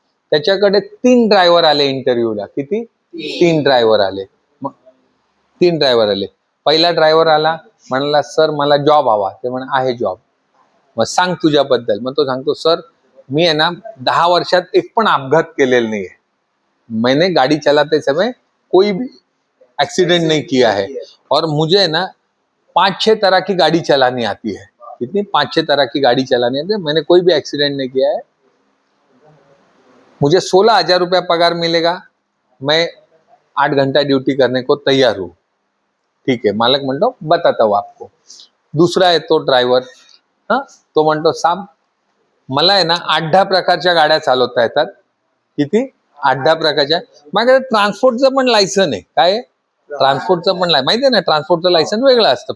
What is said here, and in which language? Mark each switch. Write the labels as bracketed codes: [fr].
[mr] त्याच्याकडे 3 ड्रायव्हर आले इंटरव्ह्यूला. किती? 3 ड्रायव्हर आले. मग 3 ड्रायव्हर आले. पहिला ड्रायव्हर आला, म्हणाला सर मला जॉब हवा. ते म्हणा आहे जॉब. मग सांग तुझ्याबद्दल. मग तो सांगतो सर मी आहे ना 10 वर्षात एक पण अपघात केलेला नाहीये. [hi] मैंने गाड़ी चलाते समय कोई भी एक्सीडेंट नहीं किया है और मुझे है ना 5-6 तरह की गाड़ी चलानी आती है. कितनी? 5-6 तरह की गाड़ी चलानी आती है. मैंने कोई भी एक्सीडेंट नहीं किया है. मुझे 16,000 रुपया पगार मिलेगा. मैं 8 घंटा ड्यूटी करने को तैयार हूँ. ठीक है. [mr] मालक म्हणतो [hi] बताता हूँ आपको. [mr] दुसरा आहे तो ड्रायव्हर. तो म्हणतो साहेब मला आहे ना 8-10 प्रकारच्या गाड्या चालवता येतात. किती? 8-10 प्रकारच्या. माझ्याकडे ट्रान्सपोर्टचं पण लायसन आहे. काय? ट्रान्सपोर्टचं पण माहिती आहे ना, ट्रान्सपोर्टचं लायसन वेगळं असतं.